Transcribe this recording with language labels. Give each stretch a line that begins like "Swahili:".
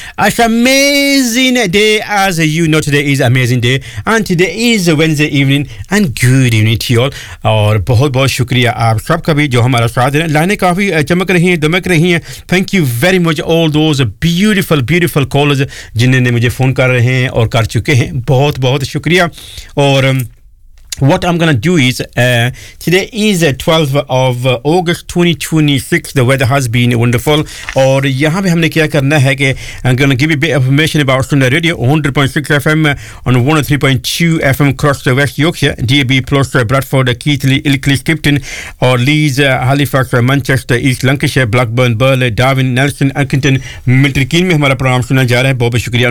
English: It's amazing day, as you know, today is amazing day and today is Wednesday evening, and good evening to you all.
Hindi: Aur bahut bahut शुक्रिया आप सबका भी जो हमारा साथ है. लाइनें काफ़ी चमक रही हैं, दमक रही हैं.
English: thank you very much all those beautiful beautiful callers
Hindi: जिन्होंने मुझे फ़ोन कर रहे हैं और कर चुके हैं. बहुत बहुत शुक्रिया.
English: और what I'm gonna do is today is 12th of August 2026. The weather has been wonderful.
Hindi: Or yahan pe humne kya karna hai ke
English: I'm gonna give you a bit of information about Sunrise Radio 100.6 FM on 103.2 FM across the West Yorkshire, DAB plus Bradford, Keighley, Ilkley, Skipton or Leeds, Halifax, Manchester, East Lancashire, Blackburn, Burley, Darwin, Nelson, Accrington, Milton Keynes
Hindi: mein hamara program suna ja raha hai. Bahut shukriya.